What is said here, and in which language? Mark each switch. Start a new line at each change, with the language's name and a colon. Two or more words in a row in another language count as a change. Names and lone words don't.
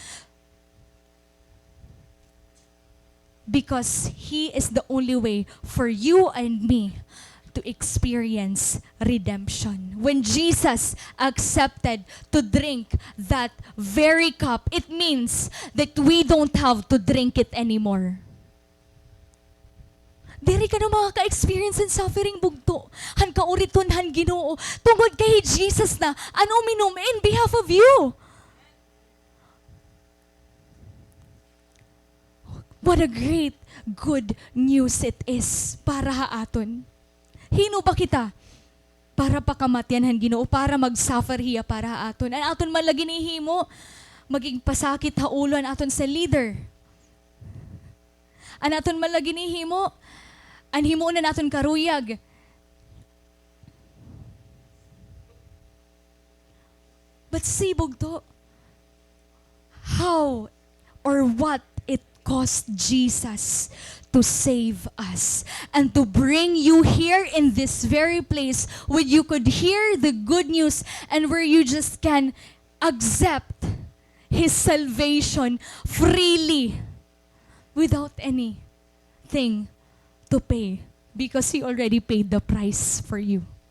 English: Because He is the only way for you and me to experience redemption. When Jesus accepted to drink that very cup, it means that we don't have to drink it anymore.
Waray: Diri ka na makaka-experience in suffering, bugto. Han kauriton, han Ginoo. Tungod kay Jesus na, ano minum
English: in behalf of you. What a great good news it is
Waray: para haaton. Hino ba kita? Para pakamatian han Ginoo, para mag-suffer hiya para haaton. An aton malagi ni himo, maging pasakit haulo an aton sa leader. An aton malagi ni himo, an himo na naton karuyag.
English: But see, bugto, how or what it cost Jesus to save us and to bring you here in this very place where you could hear the good news and where you just can accept His salvation freely without anything to pay because He already paid the price for you.